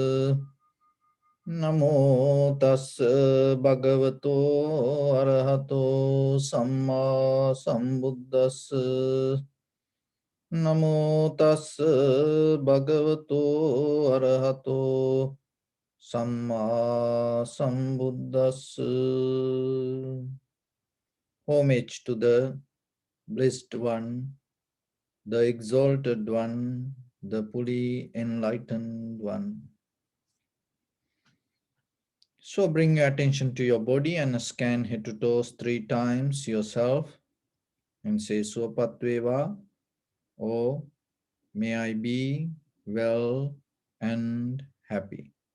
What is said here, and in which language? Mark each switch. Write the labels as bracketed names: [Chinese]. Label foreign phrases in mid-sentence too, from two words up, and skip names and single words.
[Pali] Namo tas bhagavato arahato samma sambuddhas. Namo tas bhagavato arahato samma sambuddhas. [English] Homage to the Blessed One, the Exalted One, the fully enlightened One. So bring your attention to your body and scan head to toes 3 times yourself and say Swapatveva, or may I be well and happy.